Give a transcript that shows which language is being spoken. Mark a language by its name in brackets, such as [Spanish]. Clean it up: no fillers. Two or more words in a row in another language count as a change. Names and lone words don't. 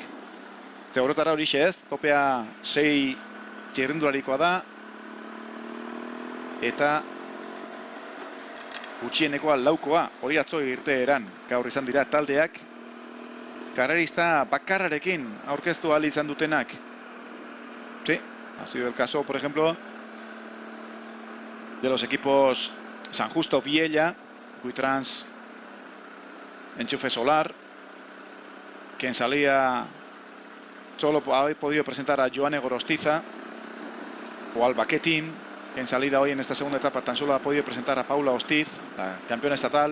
[Basque] Ze horretara horixe ez, topea 6 txirrindularikoa da, eta gutxienekoa laukoa, hori atzo irteeran gaur izan dira taldeak, karrerista bakarrarekin aurkeztu ahal izan dutenak. [Spanish] Sí, ha sido el caso, por ejemplo, de los equipos San Justo Viella, Buitrans, Enchufe Solar, quien salía solo ha podido presentar a Joane Gorostiza, o al Baquetín, que en salida hoy en esta segunda etapa tan solo ha podido presentar a Paula Ostiz, la campeona estatal.